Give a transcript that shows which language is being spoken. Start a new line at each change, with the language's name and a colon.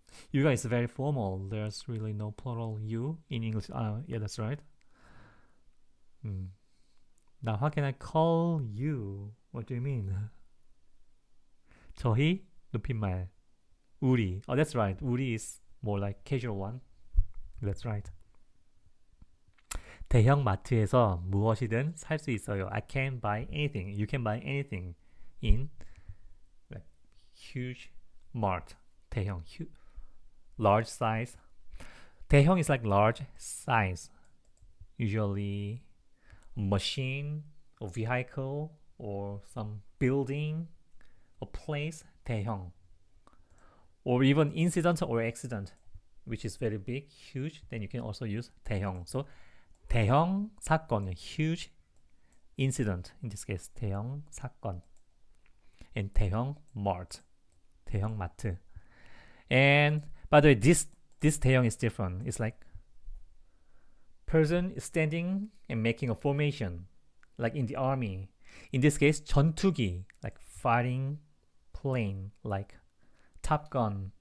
English: You guys are very formal. There's really no plural you in English. Yeah, that's right. Now, how can I call you? What do you mean?
Korean: 저희 높임말. 우리.
English: Oh, that's right. 우리 is more like casual one. That's right.
Korean: 대형 마트에서 무엇이든 살 수 있어요.
English: I can buy anything. You can buy anything in like huge mart. 대형, large size. 대형 is like large size. Usually machine or vehicle or some building or place. 대형. Or even incident or accident, which is very big, huge. Then you can also use 대형. So 대형 사건, huge incident. In this case, 대형 사건. And 대형 mart, 대형 마트. And by the way, this 대형 is different. It's like person is standing and making a formation, like in the army. In this case, 전투기, like fighting plane, like Top Gun.